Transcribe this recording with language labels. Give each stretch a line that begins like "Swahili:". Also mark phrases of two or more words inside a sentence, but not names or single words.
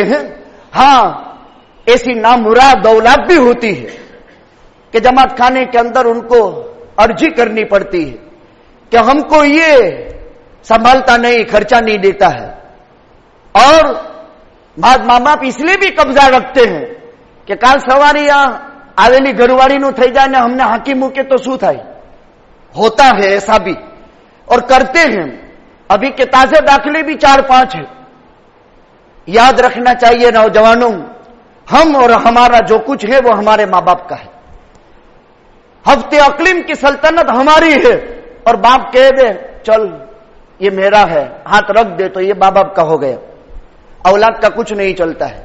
Urdu: ہے ہاں ایسی نامراد اولاد بھی ہوتی ہے کہ جماعت خانے کے اندر ان کو عرضی کرنی پڑتی ہے کہ ہم کو یہ سنبھالتا نہیں، خرچہ نہیں دیتا ہے، اور بعض ماں باپ اس لیے بھی قبضہ رکھتے ہیں کہ
Gujarati: કાલ સવારે આવેલી ઘરવાળીનું થઈ જાય ને અમને હાંકી મૂકે તો શું થાય,
Urdu: ہوتا ہے ایسا بھی اور کرتے ہیں۔ ابھی کے تازے داخلے بھی 4-5 ہیں۔ یاد رکھنا چاہیے نوجوانوں، ہم اور ہمارا جو کچھ ہے وہ ہمارے ماں باپ کا ہے، ہفتے اقلیم کی سلطنت ہماری ہے، اور باپ کہہ دے چل یہ میرا ہے، ہاتھ رکھ دے تو یہ ماں باپ کا ہو گیا، اولاد کا کچھ نہیں چلتا ہے۔